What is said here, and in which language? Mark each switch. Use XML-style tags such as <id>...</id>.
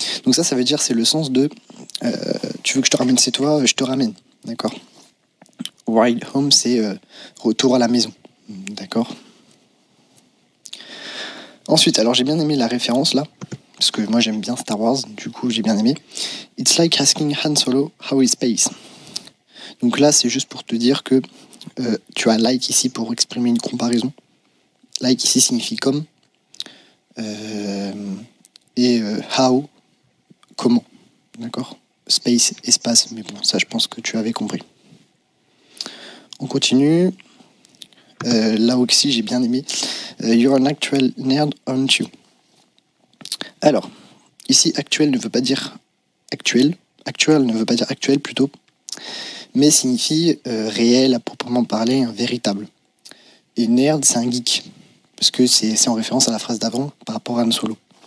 <fr>Donc, ça veut dire, c'est le sens de tu veux que je te ramène chez toi, je te ramène. D'accord?</fr> <en>Ride home,</en> <fr>c'est retour à la maison. D'accord? Ensuite, alors j'ai bien aimé la référence là, parce que moi j'aime bien Star Wars, du coup j'ai bien aimé.</fr> <en>It's like asking Han Solo how is space.</en> <fr>Donc là, c'est juste pour te dire que tu as like ici pour exprimer une comparaison. Like ici signifie comme. Et how, comment. D'accord? Space, espace, mais bon, ça je pense que tu avais compris. On continue. Là aussi, j'ai bien aimé.</fr> <en>You're an actual nerd, aren't you?</en> <fr>Alors, ici, actuel ne veut pas dire actuel. Actuel ne veut pas dire actuel, plutôt. Mais signifie réel, à proprement parler, un véritable. Et nerd, c'est un geek. Parce que c'est en référence à la phrase d'avant, par rapport à Han Solo.</fr>